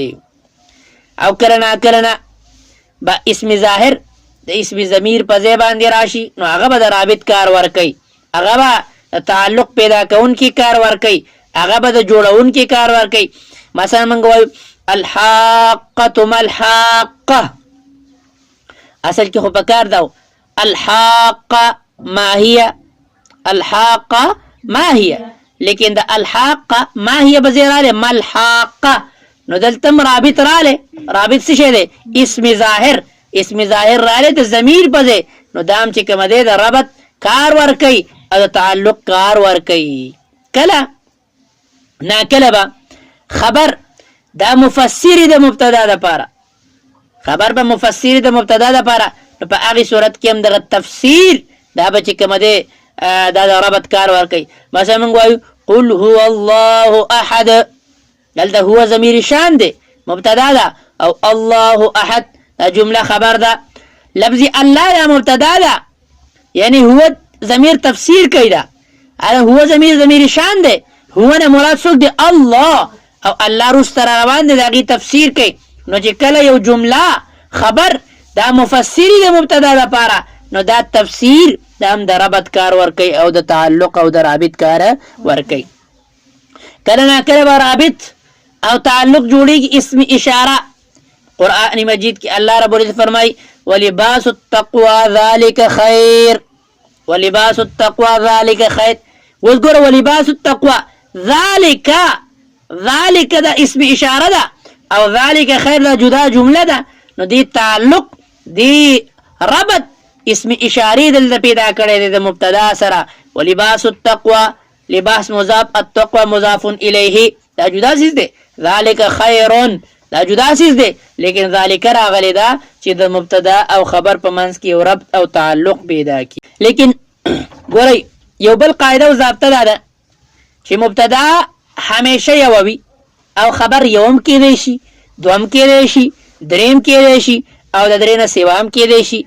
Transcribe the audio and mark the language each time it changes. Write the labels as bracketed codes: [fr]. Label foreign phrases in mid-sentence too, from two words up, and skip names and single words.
[ps] او کله نه به اسم ظاهر د اسم ضمیر په ځای باندې راشي، نو هغه به د رابط کار ورکوي، هغه به د تعلق پیدا کوونکی کار ورکوي، هغه به د جوړونکی کار ورکوي. مثلا موږ وایو [ar] الحاقة ما الحاقة، [ps] اصل کې خو په کار دا [ar] الحاقة ما هي، الحاقة ما هي، [ps] لیکن د [ar] الحاقة ما هي [ps] به ځای راغلی [ar] ما الحاقة، [ps] نو دلته رابط راغلی. رابط څه شی دی؟ اسم ظاهر، اسم ظاهر راغلی د ضمیر په ځای، نو دا هم چې کومه دی د ربط کار ورکوي او د تعلق کار ورکوي. کله ناکله به خبر دا مفسری د مبتدا دپاره، خبر به مفسری د مبتدا دپاره، نو په هغې صورت کې هم دغه تفسیر دا به چې کومه دی دا د ربط کار ورکوي. مثلا موږ وایو [ar] قل هو الله احد، [ps] دلته هو ضمیر شان دی مبتدا ده، او [ar] الله احد [ps] دا جمله خبر ده. لفظ الله دا مبتدا ده، یعنی هو ضمیر تفسیر کوي، دا هو ضمیر شان دی. هو نه مراد څوک دی؟ الله، او الله رست را روان دی د هغې تفسیر کوي. نو چې کله یو جمله خبر دا مفسری د مبتدا لپاره نو دا تفسیر دا هم د ربط کار ورکوي او د تعلق او د رابط کار ورکوي. کله نا کله به رابط او تعلق جوړیږي اسم اشاره. قرآن مجید کې [ar] الله رب العزت [ps] فرمایي [ar] ولباس التقوى ذلك خیر، ولباس التقوى ذلك خیر. [ps] اوس ګوره [ar] ولباس التقوى ذلك [ps] دا اسم اشاره ده او [ar] ذلك خیر [ps] دا جدا جمله ده. نو دی تعلق دی ربط اسم اشاری دلته پیدا کړی دی د مبتدا سره. [ar] ولباس التقوى [ps] لباس مضاف، التقوى مضاف الیه، دا جدا چیز دی. [ar] ذلك خیر [ps] دا جدا چیز دی، لیکن ذالک راغلی دا چې د مبتدا او خبر په منځ کې یو ربط او تعلق پیدا کی. لیکن ګورئ یو بل قاعده او ضابطه دا ده چې مبتدا همیشه یو وي او خبر یوم کېدی شي، دوم کېدی شي، دریم کېدی شي او د درې نه سوا هم کېدی شي.